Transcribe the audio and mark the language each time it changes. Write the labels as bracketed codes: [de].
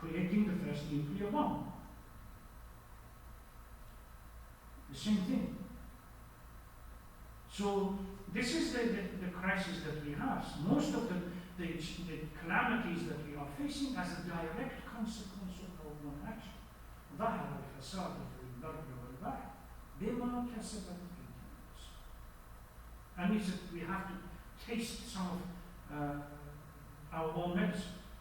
[en] Creating the first nuclear bomb. The same thing. So this is the crisis that we have. Most of the calamities that we are facing as a direct consequence of our own action. [ar] ظهر الفساد في البر والبحر بما كسبت أيدي الناس. [en] And we have to taste some of our own medicine.